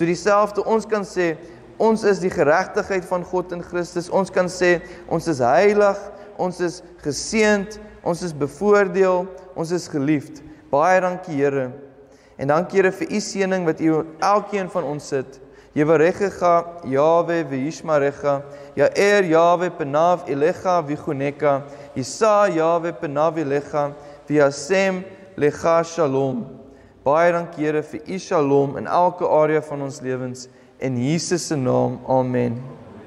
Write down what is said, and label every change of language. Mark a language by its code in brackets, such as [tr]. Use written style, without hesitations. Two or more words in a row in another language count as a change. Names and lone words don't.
[af] So dieselfde, ons kan sê, Ons is die geregtigheid van God in Christus. Ons kan sê, ons is heilig, ons is geseënd, ons is bevoordeel, ons is geliefd. Baie dankie Here. En dankie Here vir u seëning wat u elkeen van ons sit. [he] יְבָרֶכְךָ יהוה וְיִשְׁמְרֶךָ יָאֵר יהוה פָּנָיו אֵלֶיךָ וִיחֻנֶּךָּ יִשָּׂא יהוה פָּנָיו אֵלֶיךָ וְיָשֵׂם לְךָ שָׁלוֹם. [af] Baie dankie Here vir u shalom in elke area van ons lewens. In Jesus se naam, amen.